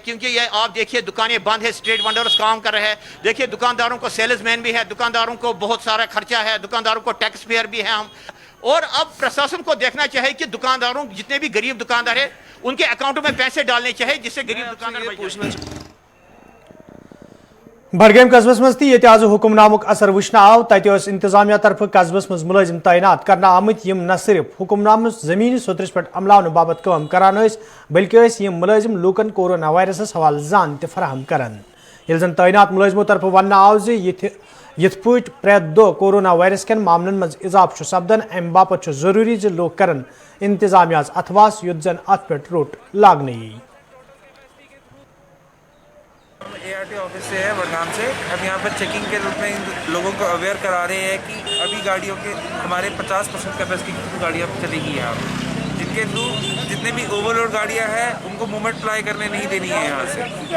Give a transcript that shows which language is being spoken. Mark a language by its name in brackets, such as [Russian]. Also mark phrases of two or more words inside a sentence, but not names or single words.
[Urdu] کیونکہ یہ آپ دیکھیے دکانیں بند ہے، [English] street vendors [Urdu] کام کر رہے ہیں. دیکھیے دکانداروں کو سیلز مین بھی ہے، دکانداروں کو بہت سارا خرچہ ہے، دکانداروں کو ٹیکس پیئر بھی ہے ہم. اور اب پرشاسن کو دیکھنا چاہیے کہ دکانداروں جتنے بھی غریب دکاندار ہیں ان کے اکاؤنٹوں میں پیسے ڈالنے چاہیے جس سے غریب دکاندار بچ جائیں. [Kashmiri] بڈگام قصبس مز تہ آز حکم نامک اثر وچھنے آو. تتہ انتظامیہ طرف قصبس مز ملازم تعینات کرنا آمت یم نہ صرف حکم نامہ زمینی سطرس پہ عملاؤن باپت کام کران بلکہ یم ملازم لوکن کورونا وائرسس حوالہ زان تہ فراہم کران. یل زن تعینات ملازموں طرف ون آو یت پٹ پریت دہ کورونا وائرس کن معاملن مز اضافہ سپدان ام باپت ضروری ز لوگ کرن انتظامیہ اتھواس یت زن ات پہ روٹ لاگنے یی. [Urdu] ART آفس سے ہے بڈگام سے. ہم یہاں پر چیکنگ کے روپ میں لوگوں کو اویئر کرا رہے ہیں کہ ابھی گاڑیوں کے ہمارے 50% کیپیسٹی کی گاڑیاں چلے گی یہاں پہ، جن کے تھرو جتنے بھی اوور لوڈ گاڑیاں ہیں ان کو [English] movement apply [Urdu] کرنے نہیں دینی ہے یہاں سے.